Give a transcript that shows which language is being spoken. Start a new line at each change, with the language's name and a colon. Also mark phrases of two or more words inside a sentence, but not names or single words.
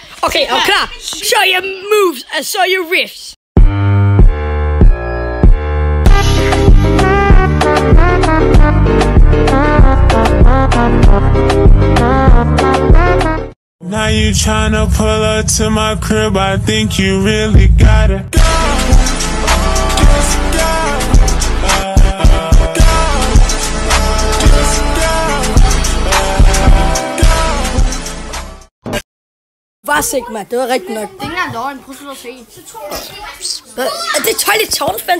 Danish: Okay, og klar.
English: Show your moves and show your riffs. Now you tryna pull up to my crib, I think you really gotta go.
Danish: Var sikker, mand. Det var rigtigt nok. Det er ikke engang løgn. Prøv at se. Er det Toilet Town fans?